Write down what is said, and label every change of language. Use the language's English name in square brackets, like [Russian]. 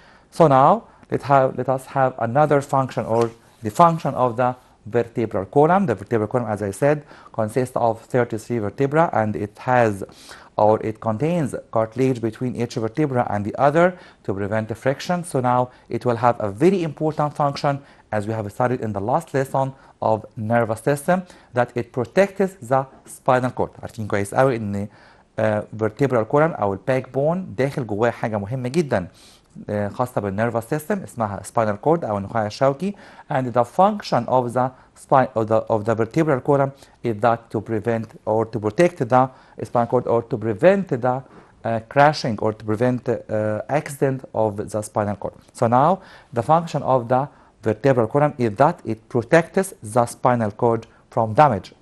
[English] So now let us have another function, or the function of the vertebral column. The vertebral column, as I said, consists of 33 vertebra, and it contains cartilage between each vertebra and the other to prevent the friction. So now it will have a very important function, as we have studied in the last lesson of nervous system, that it protects the spinal cord. [Arabic] عارفين كويس قوي ان [English] vertebral column [Arabic] او الباك بون داخل جواه حاجه مهمه جدا خاصه بالنيرفس سيستم اسمها [English] spinal cord [Arabic] او النخاع الشوكي. [English] And the function of the spine of the vertebral column is that to prevent or to protect the spinal cord, or to prevent the crashing or to prevent accident of the spinal cord. So now the function of the vertebral column is that it protects the spinal cord from damage.